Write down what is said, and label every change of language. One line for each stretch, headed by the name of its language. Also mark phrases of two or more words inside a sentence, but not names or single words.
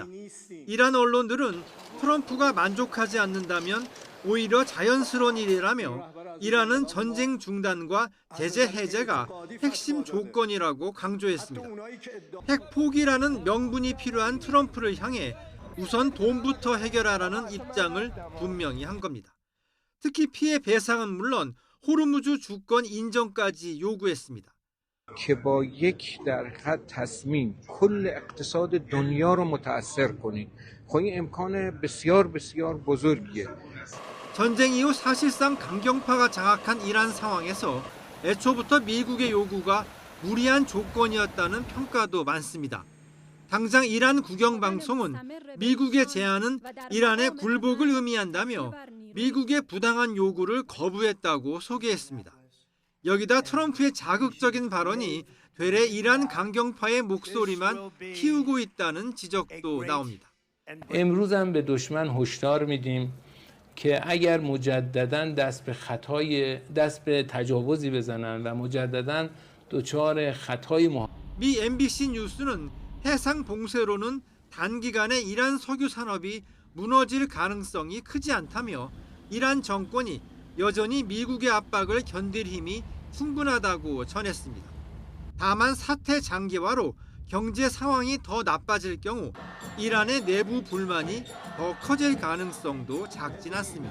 Korean: 이란 언론들은 트럼프가 만족하지 않는다면 오히려 자연스러운 일이라며 이란은 전쟁 중단과 제재 해제가 핵심 조건이라고 강조했습니다. 핵 포기라는 명분이 필요한 트럼프를 향해 우선 돈부터 해결하라는 입장을 분명히 한 겁니다. 특히 피해 배상은 물론 호르무즈 주권 인정까지 요구했습니다.
Persian: که با یک در خط تصمیم کل اقتصاد دنیا رو متاثر کنید. خب این امکان بسیار بزرگیه.
Korean: 전쟁 이후 사실상 강경파가 장악한 이란 상황에서 애초부터 미국의 요구가 무리한 조건이었다는 평가도 많습니다. 당장 이란 국영방송은 미국의 제안은 이란의 굴복을 의미한다며 미국의 부당한 요구를 거부했다고 소개했습니다. 여기다 트럼프의 자극적인 발언이 되레 이란 강경파의 목소리만 키우고 있다는 지적도 나옵니다.
Persian: امروز هم به دشمن هشدار میدیم که اگر مجددا دست به تجاوزی بزنن و مجددا دچار خطای
Korean: 미 MBC 뉴스는 해상 봉쇄로는 단기간에 이란 석유 산업이 무너질 가능성이 크지 않다며 이란 정권이 여전히 미국의 압박을 견딜 힘이 충분하다고 전했습니다. 다만 사태 장기화로 경제 상황이 더 나빠질 경우 이란의 내부 불만이 더 커질 가능성도 작진 않습니다.